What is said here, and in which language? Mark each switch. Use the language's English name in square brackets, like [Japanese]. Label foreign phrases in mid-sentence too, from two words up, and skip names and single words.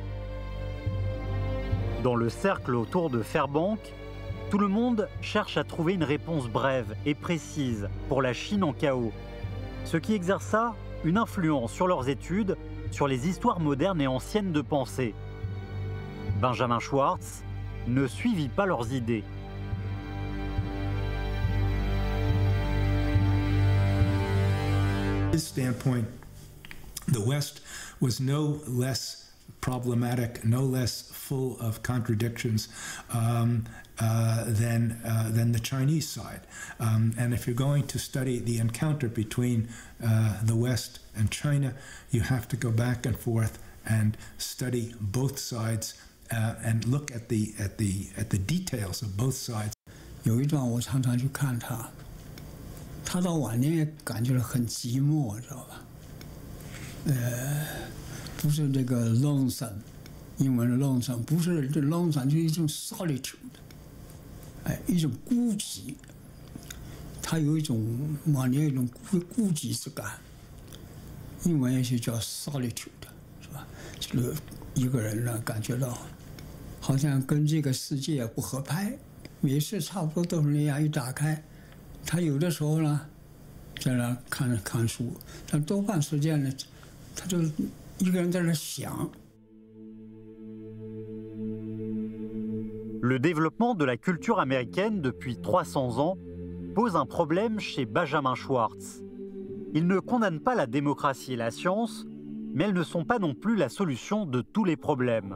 [French] Dans le cercle autour de Fairbank, tout le monde cherche à trouver une réponse brève et précise pour la Chine en chaos, ce qui exerça une influence sur leurs études, sur les histoires modernes et anciennes de pensée. Benjamin Schwartz ne suivit pas leurs idées. [English] His standpoint, the West was no less problematic, no less full of contradictions than the Chinese side. And if you're going to study the encounter between the West and China, you have to go back and forth and study both sides and look at the details of both sides. [Chinese] 有一段我常常去看他，他到晚年也感觉到很寂寞，知道吧？不是这个 lonesome， 英文的 lonesome， 不是这 lonesome， 就是一种 solitude， 一种孤寂。他有一种晚年有一种孤寂之感，英文也许叫 solitude， 是吧？就是一个人呢，感觉到好像跟这个世界不合拍。每次差不多都是那样，一打开，他有的时候呢，在那看书，但多半时间呢，他就一个人在那想。 [French] Le développement de la culture américaine depuis 300 ans pose un problème chez Benjamin Schwartz. Il ne condamne pas la démocratie et la science, mais elles ne sont pas non plus la solution de tous les problèmes.